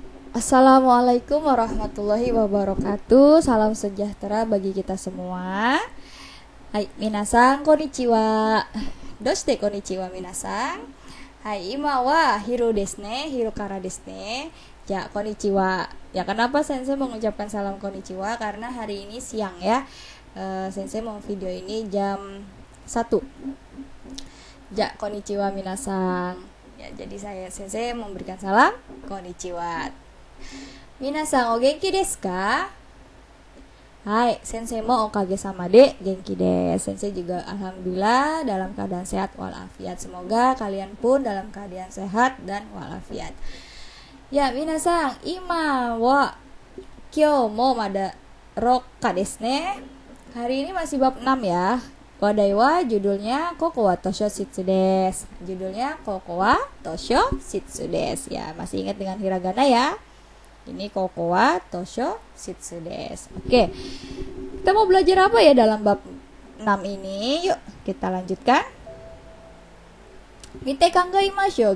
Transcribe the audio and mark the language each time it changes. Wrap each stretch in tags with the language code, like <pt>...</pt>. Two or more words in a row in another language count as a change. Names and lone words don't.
<ar>السلام عليكم ورحمة الله وبركاته.</ar> <id>Salam sejahtera bagi kita semua.</id> <ja>Hai, みなさん こんにちは. どうして こんにちは みなさん. Hai, いま は ひる ですね、ひる から ですね. Ya, konnichiwa.</ja> <id>Ya, kenapa Sensei mengucapkan salam konnichiwa? Karena hari ini siang ya. Sensei mau video ini jam 1. Ya,</id> <ja>こんにちは みなさん.</ja> <id>Ya, jadi Sensei memberikan salam konnichiwa.</id> <ja>みなさん お元気ですか？はい、先生 も おかげさまで 元気です.</ja> <id>Sensei juga alhamdulillah dalam keadaan sehat walafiat. Semoga kalian pun dalam keadaan sehat dan walafiat.</id> <ja>Ya, minasan, いま は きょう も まだ 六課 です ね.</ja> <id>Hari ini masih bab 6 ya.</id> <ja>話題 は</ja> <id>judulnya</id> <ja>ここ は 図書室 です.</ja> <id>Judulnya</id> <ja>ここ は 図書室 です.</ja> <id>Ya, masih ingat dengan hiragana ya. Ini</id> <ja>ここ は 図書室 です.</ja> <id>Oke. Kita mau belajar apa ya dalam bab 6 ini? Yuk, kita lanjutkan.</id> <ja>見て 考えましょう.</ja>